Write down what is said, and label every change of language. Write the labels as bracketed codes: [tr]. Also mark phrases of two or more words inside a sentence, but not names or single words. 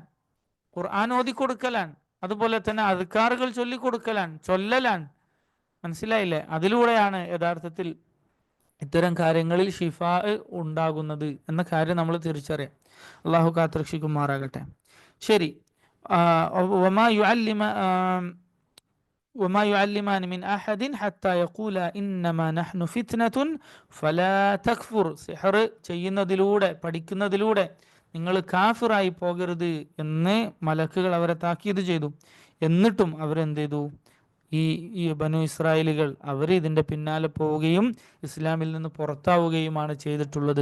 [ml] ഖുർആൻ ഓതിക്കൊടുക്കലാണ്. അതുപോലെ തന്നെ അദ്കാറുകൾ ചൊല്ലലാണ്. മനസ്സിലായില്ലേ? അതിലൂടെയാണ് യഥാർത്ഥത്തിൽ ഇത്തരം കാര്യങ്ങളിൽ ഷിഫാ ഉണ്ടാകുന്നത് എന്ന കാര്യം നമ്മൾ തിരിച്ചറിയാം. അള്ളാഹു കാത്തുരക്ഷിക്കുമാറാകട്ടെ. ശരി. [ar] وما يعلمان من أحد حتى يقولا إنما نحن فتنة فلا تكفر. [ml] സിഹർ ചെയ്യുന്നതിലൂടെ, പഠിക്കുന്നതിലൂടെ നിങ്ങൾ കാഫിറായി പോകരുത് എന്ന് മലക്കുകൾ അവരെ താക്കീത് ചെയ്തു. എന്നിട്ടും അവരെന്ത് ചെയ്തു? ഈ ബനു ഇസ്രായേലുകൾ അവർ ഇതിൻ്റെ പിന്നാലെ പോവുകയും ഇസ്ലാമിൽ നിന്ന് പുറത്താവുകയുമാണ് ചെയ്തിട്ടുള്ളത്.